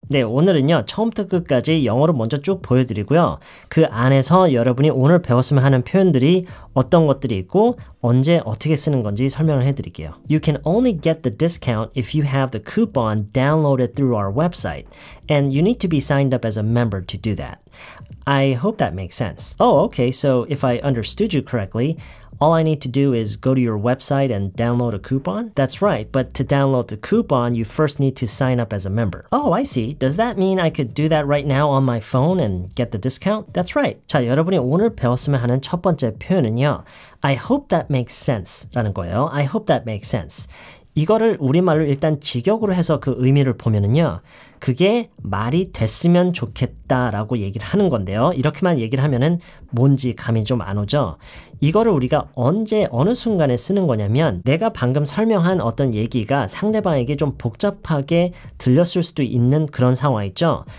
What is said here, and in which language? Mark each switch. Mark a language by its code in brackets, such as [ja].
[ko] 네, 오늘은요, 처음부터 끝까지 영어로 먼저 쭉 보여드리고요. 그 안에서 여러분이 오늘 배웠으면 하는 표현들이 어떤 것들이 있고 언제 어떻게 쓰는 건지 설명을 해드릴게요. [en] You can only get the discount if you have the coupon downloaded through our website, and you need to be signed up as a member to do that. I hope that makes sense. Oh, okay, so if I understood you correctly, all I need to do is go to your website and download a coupon? That's right, but to download the coupon, you first need to sign up as a member. Oh, I see. Does that mean I could do that right now on my phone and get the discount? That's right. [ko] 자, 여러분이 오늘 배웠으면 하는 첫 번째 표현은요. [en] I hope that makes sense 라는 거예요. I hope that makes sense. [ko] 이거를 우리말로 일단 직역으로 해서 그 의미를 보면은요. 그게 말이 됐으면 좋겠다라고 얘기를 하는 건데요. 이렇게만 얘기를 하면은 뭔지 감이 좀 안 오죠. 이거를 우리가 언제 어느 순간에 쓰는 거냐면 내가 방금 설명한 어떤 얘기가 상대방에게 좀 복잡하게 들렸을 수도 있는 그런 상황 있죠.